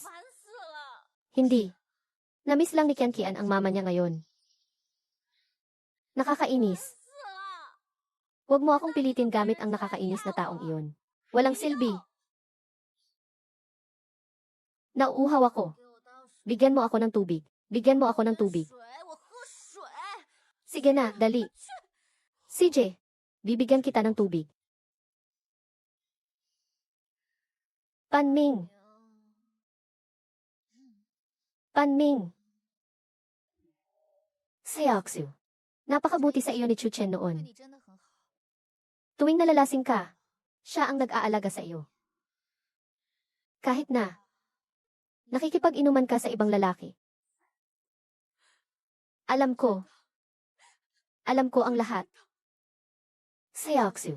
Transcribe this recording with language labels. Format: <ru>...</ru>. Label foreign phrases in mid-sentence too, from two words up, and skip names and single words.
<zh>烦死了！</zh> <tl>Hindi. Namiss lang ni Kian Kian ang mama niya ngayon. Nakakainis.</tl> <zh>死了！</zh> <tl>Huwag mo akong pilitin gamit ang nakakainis na taong iyon. Walang silbi. Nauuhaw ako.</tl> <zh>给我倒水，</zh> <tl>Bigyan mo ako ng tubig. Bigyan mo ako ng tubig.</tl> <zh>水，我喝水。</zh> <tl>Sige na, dali. CJ, bibigyan kita ng tubig. Panming, Panming. Seoxu. Napakabuti sa iyo ni Chuchen</tl> <zh>对</zh> <tl>noon.</tl> <zh>你真的很好。</zh> <tl>Tuwing nalalasing ka, siya ang nag-aalaga sa iyo. Kahit na, nakikipag-inuman ka sa ibang lalaki. Alam ko ang lahat. Seoxu.</tl>